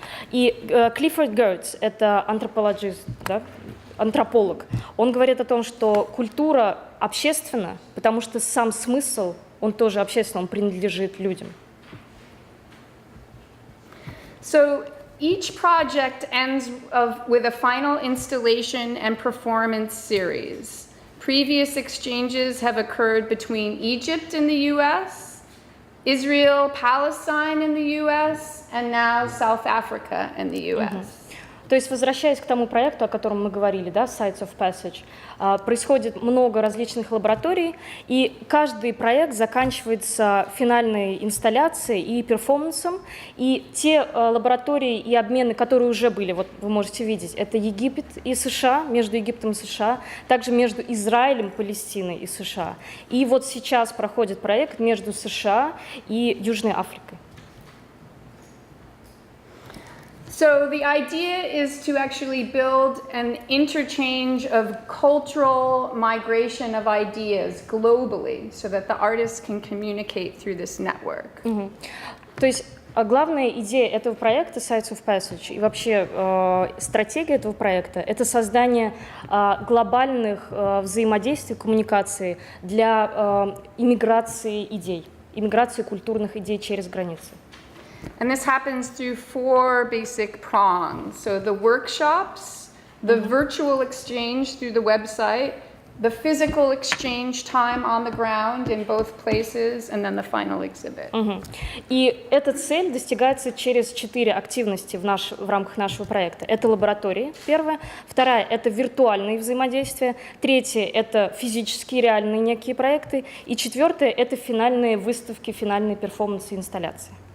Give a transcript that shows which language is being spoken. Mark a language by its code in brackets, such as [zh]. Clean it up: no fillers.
[ru] И Клиффорд Гертц, это антрополог, да? Антрополог, он говорит о том, что культура общественна, потому что сам смысл, он тоже общественный, он принадлежит людям. [en] So each project ends with a final installation and performance series. Previous exchanges have occurred between Egypt and the US, Israel, Palestine and the US, and now South Africa and the US. [ru] То есть, возвращаясь к тому проекту, о котором мы говорили, да, Sites of Passage, происходит много различных лабораторий, и каждый проект заканчивается финальной инсталляцией и перформансом, и те лаборатории и обмены, которые уже были, вот вы можете видеть, это Египет и США, между Египтом и США, также между Израилем, Палестиной и США. И вот сейчас проходит проект между США и Южной Африкой. [en] So the idea is to actually build an interchange of cultural migration of ideas globally so that the artists can communicate through this network. [ru] То есть главная идея этого проекта Sites of Passage и вообще стратегия этого проекта — это создание глобальных взаимодействий, коммуникации для иммиграции идей, иммиграции культурных идей через границы. [en] And this happens through 4 basic prongs. So the workshops, the virtual exchange through the website, the physical exchange time on the ground in both places, and then the final exhibit. [ru] И эта цель достигается через 4 активности в рамках нашего проекта. Это лаборатории, первая. Вторая — это виртуальные взаимодействия. Третья — это физические, реальные некие проекты. И четвертое — это финальные выставки, финальные перформансы и инсталляции.